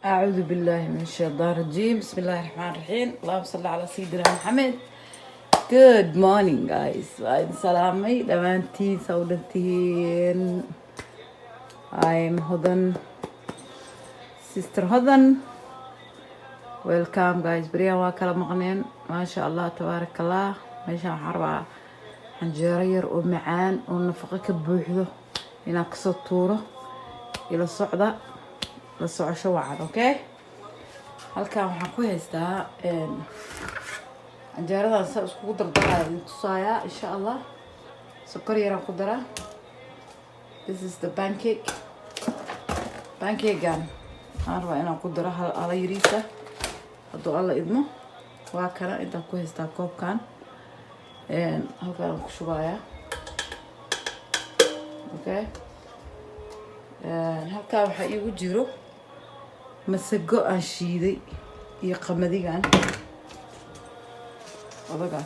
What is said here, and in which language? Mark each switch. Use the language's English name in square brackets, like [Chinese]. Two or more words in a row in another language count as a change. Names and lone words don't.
[Arabic] أعوذ بالله من الشيطان الرجيم. بسم الله الرحمن الرحيم. اللهم صل على سيدنا محمد. [English] Good morning guys. [Somali] Waan salaamay dhammaantiin sawdantiin. [English] I'm Hodan, Sister Hodan. Welcome guys. [Somali] Beriyan waa kala maqneen. [Arabic] ما شاء الله تبارك الله. [Somali] Meeshaan waxaan rabaa canjeero yar oo macaan oo nafaqo ka buuxdo inaan kasoo tuuro ila socda la socosho wacan. Okay, halkaan waxaan ku haystaa canjeeradan saa iskugu dardaraaya idin tusaaya [Arabic] إن شاء الله. [Somali] Sokor yaraan ku daraa. [English] This is the [Somali] pancakegan waxaan rabaa inaan ku daro hal yariisa hadduu alla idmo. Waa kana intaan ku haystaa koobkan halkaan ku shubaaya. Okay, halkaan waxaa iigu jiro masago aan shiiday iyo qamadigan odagaas.